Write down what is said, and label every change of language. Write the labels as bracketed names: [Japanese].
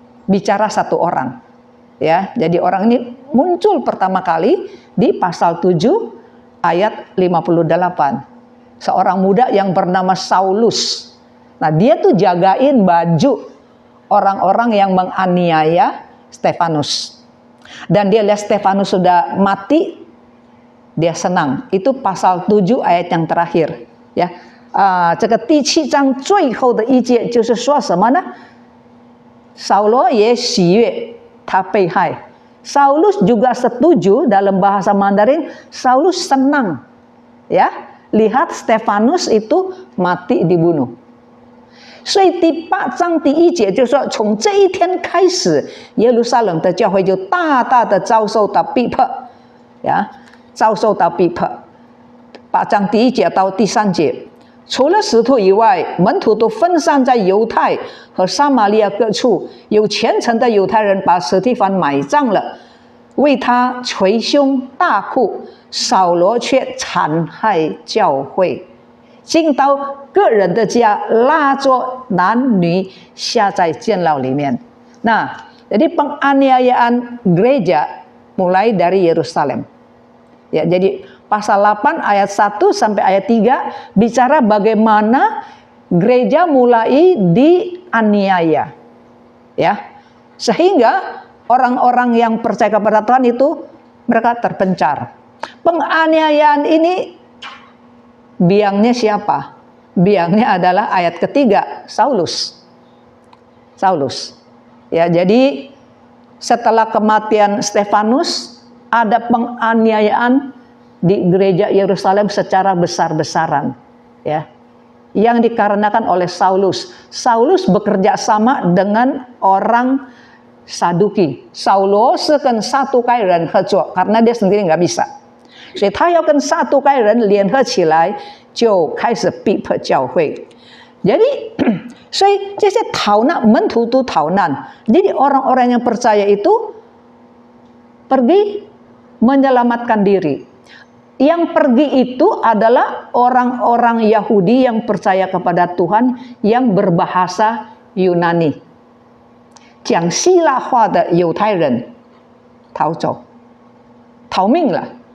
[Indonesian] Bicara satu orang. Ya, jadi orang ini muncul pertama kali di pasal 7 ayat 58. Seorang muda yang bernama Saulus. Nah, dia tuh jagain baju orang-orang yang menganiaya Stefanus. Dan dia lihat Stefanus sudah mati, dia senang. Itu pasal 7 ayat yang terakhir. [Chinese] Ya, 这个第7章最后的一节就是说什么呢？扫罗也喜悦他被害。 [Indonesian] Saulus juga setuju, dalam bahasa Mandarin, Saulus senang, ya, lihat Stefanus itu mati dibunuh. [Chinese] 所以第8章第1节就说，从这一天开始，耶路撒冷的教会就大大的遭受到逼迫，呀，遭受到逼迫。 8章第1节到第3节，除了使徒以外，门徒都分散在犹太和撒玛利亚各处，有虔诚的犹太人把史提反埋葬了，为他捶胸大哭，扫罗却残害教会。进到个人的家，拉着男女下在监牢里面。 [Indonesian] Nah, jadi penganiayaan gereja mulai dari Yerusalem. Ya, jadi pasal 8 ayat 1 sampai ayat 3 bicara bagaimana gereja mulai dianiaya. Ya. Sehingga orang-orang yang percaya kepada Tuhan itu mereka terpencar. Penganiayaan ini biangnya siapa? Biangnya adalah ayat ketiga, Saulus. Saulus. Ya, jadi setelah kematian Stefanus ada penganiayaan di gereja Yerusalem secara besar-besaran, ya. Yang dikarenakan oleh Saulus. Saulus bekerja sama dengan orang Saduki. Saulus [Chinese] 跟撒都该人合作 [Indonesian] karena dia sendiri nggak bisa. [Chinese] 所以他要跟撒都该人联合起来，就开始逼迫教会。 Jadi, 所以这些逃难门徒都逃难。 [Indonesian] Jadi orang-orang yang percaya itu pergi menyelamatkan diri. Yang pergi itu adalah orang-orang Yahudi yang percaya kepada Tuhan yang berbahasa Yunani. [Chinese] 讲希腊话的犹太人逃走，逃命了。